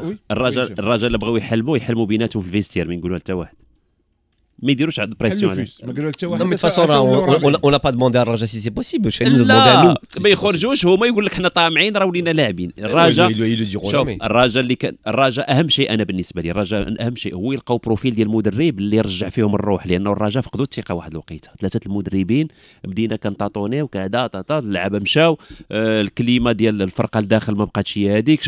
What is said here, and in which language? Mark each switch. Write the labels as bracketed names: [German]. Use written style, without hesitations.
[Arabic] الرجاء اللي بغاو يحلموا بيناتهم في الفيستير ما يقولوا حتى واحد، ما يديروش عاد بريسيون عليه. [French] Non, mais de toute façon, on n'a pas demandé à Raja si c'est possible. Chez nous, nous a demandé à nous. [Arabic] لا ما يخرجوش هما يقول لك حنا طامعين راه ولينا لاعبين. الرجاء [French] Ils le diront [Arabic] شوف [French] jamais. [Arabic] الرجاء اللي كان الرجاء اهم شيء انا بالنسبه لي الرجاء اهم شيء هو يلقاو بروفيل ديال المدرب اللي يرجع فيهم الروح، لانه الرجاء فقدوا الثقه واحد الوقيته. 3 المدربين بدينا كنطاطونيو كذا طاطا اللعابه مشاو الكليمه ديال الفرقه لداخل ما بقاتش هي هذيك.